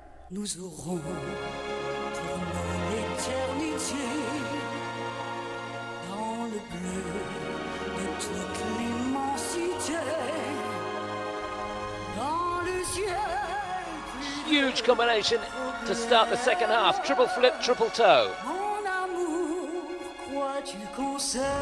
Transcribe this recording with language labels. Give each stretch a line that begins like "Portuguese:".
French: Nous aurons pour nous l'éternité dans le bleu de toute l'immensité, dans le ciel.
English: Huge combination to start the second half. Triple flip, triple toe.
French: Mon amour, crois-tu qu'on sait?